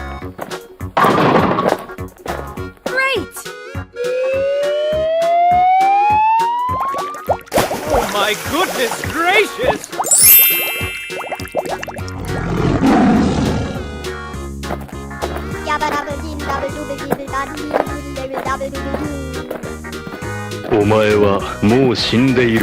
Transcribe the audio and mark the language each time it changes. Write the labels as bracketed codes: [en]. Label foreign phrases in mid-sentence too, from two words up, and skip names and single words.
[en] Great! Oh my goodness gracious! Yabba-dabba-dee-dabba-dooba-dee-dabba-dee-dabba-doo-doo-doo. [ja] お前はもう死んでいる。